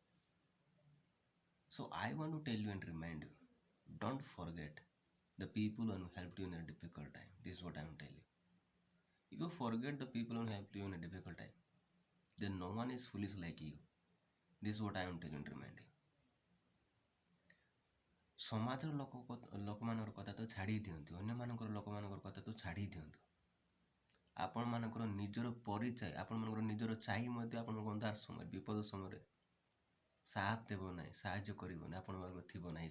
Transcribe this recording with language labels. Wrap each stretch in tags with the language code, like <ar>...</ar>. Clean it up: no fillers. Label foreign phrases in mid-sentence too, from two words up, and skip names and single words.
<en>So I want to tell you and remind you, don't forget the people who helped you in a difficult time. This is what I am telling you. If you forget the people who helped you in a difficult time, then no one is foolish like you. This is what I am telling and reminding.</en> <or>ସମାଜର ଲୋକମାନଙ୍କର କଥା ତ ଛାଡ଼ି ଦିଅନ୍ତୁ, ଅନ୍ୟମାନଙ୍କର ଲୋକମାନଙ୍କର କଥା ତ ଛାଡ଼ି ଦିଅନ୍ତୁ। ଆପଣମାନଙ୍କର ନିଜର ପରିଚୟ, ଆପଣମାନଙ୍କର ନିଜର ଚାହିଁ ମଧ୍ୟ ଆପଣଙ୍କ ଅନ୍ଧାର ସମୟରେ, ବିପଦ ସମୟରେ ସାଥ ଦେବ ନାହିଁ, ସାହାଯ୍ୟ କରିବ ନାହିଁ, ଆପଣଙ୍କର ଥିବ ନାହିଁ।</or>